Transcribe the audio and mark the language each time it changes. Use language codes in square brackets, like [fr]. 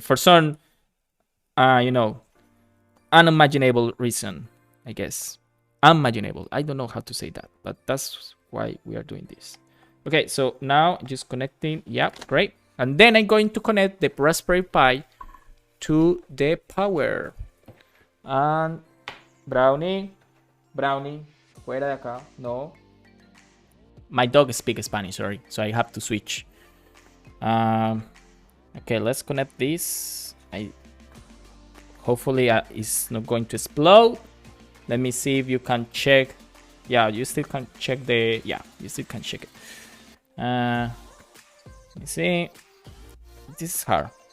[en] For some, unimaginable reason, I guess. Unimaginable. I don't know how to say that, but that's why we are doing this. Okay, so now just connecting. Yep, great. And then I'm going to connect the Raspberry Pi to the power. And [es] Brownie, fuera de acá. No. [en] My dog speaks Spanish, sorry, so I have to switch. Okay, let's connect this. I Hopefully it's not going to explode. Let me see if you can check. Yeah, you still can check the... Yeah, you still can check it. Let me see. This is hard.